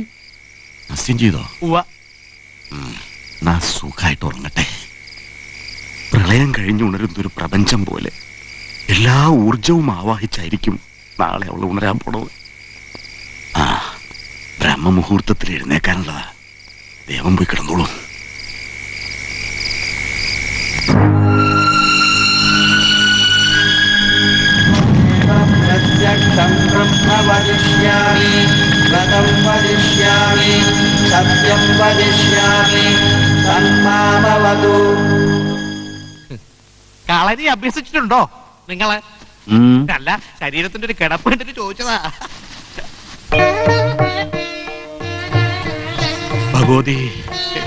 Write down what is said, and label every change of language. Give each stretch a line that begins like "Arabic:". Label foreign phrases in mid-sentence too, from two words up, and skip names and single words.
Malayalam: നസ്യം ചെയ്തോ? നാ സുഖമായിട്ട് ഉറങ്ങട്ടെ. പ്രളയം കഴിഞ്ഞുണരുന്നൊരു പ്രപഞ്ചം പോലെ എല്ലാ ഊർജവും ആവാഹിച്ചായിരിക്കും നാളെ അവൾ ഉണരാൻ പോണത്. ആ ബ്രഹ്മമുഹൂർത്തത്തിൽ എഴുന്നേക്കാനുള്ളതാ. ദേവൻ പോയി കിടന്നോളൂ.
Sanskrit: प्रत्यक्षं ब्रह्म वदिष्यामि, व्रतं वदिष्यामि, सत्यं वदिष्यामि, तन्मामवतु.
Malayalam: കളരി അഭ്യസിച്ചിട്ടുണ്ടോ നിങ്ങള്? അല്ല, ശരീരത്തിന്റെ ഒരു കിടപ്പ് കണ്ടിട്ട് ചോദിച്ചതാ. ഭഗവതി